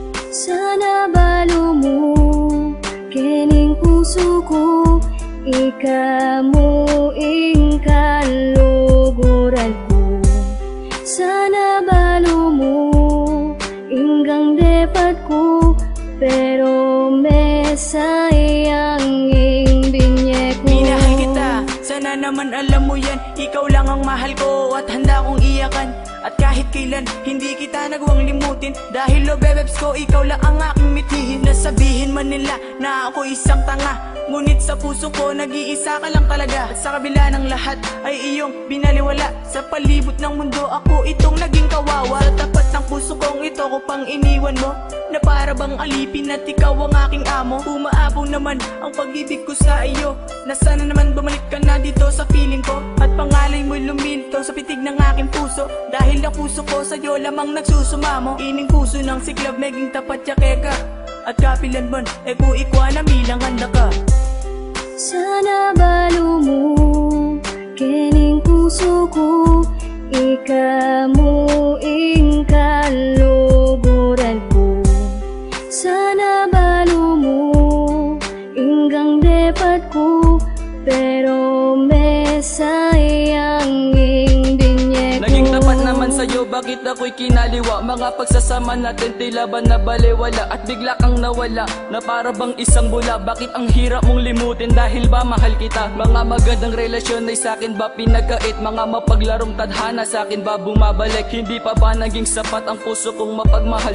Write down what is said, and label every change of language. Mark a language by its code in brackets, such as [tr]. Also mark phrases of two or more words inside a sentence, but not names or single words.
[pam] Sana balo mo kining puso ko, ikamu ing kaluguran ko. Sana balo mo inggang depat ko, pero may sayang ing binye ko. [tl] Minahal kita, sana naman alam mo yan. Ikaw lang ang mahal ko at handa kong iyakan. At kahit kailan, hindi kita nagawang limutin. Dahil lo bebebs ko, ikaw lang ang aking mithihin. Nasabihin man nila na ako isang tanga, ngunit sa puso ko, nag-iisa ka lang talaga. At sa kabila ng lahat, ay iyong binaliwala. Sa palibot ng mundo, ako itong naging kawawa. Sa tapat ng puso kong ito, ko pang iniwan mo, na para bang alipin at ikaw ang aking amo. Umaabong naman ang pag-ibig ko sa iyo, na sana naman bumalik ka na dito sa piling ko. At pangalan mo lumilto sa pitig ng aking puso, dahil ang puso ko sa'yo lamang nagsusumamo. [pam] Ining puso ng siklab, meging tapat ya keka. At kapilan man, kung ikwa na milang handa ka. Sana balo mo kining puso ko, ikamu ing kaluguran ko. Sana balo mo inggang depat ko, pero may sayang ing binye ko. [tl] Naging tapat naman sa'yo, bakit ako'y kinaliwa? Mga pagsasama natin tila ba na balewala, at bigla kang nawala na para bang isang bula. Bakit ang hirap mong limutin, dahil ba mahal kita? Mga magandang relasyon ay sa'kin ba pinagkait? Mga mapaglarong tadhana sa'kin ba bumabalik? Hindi pa ba naging sapat ang puso kong mapagmahal?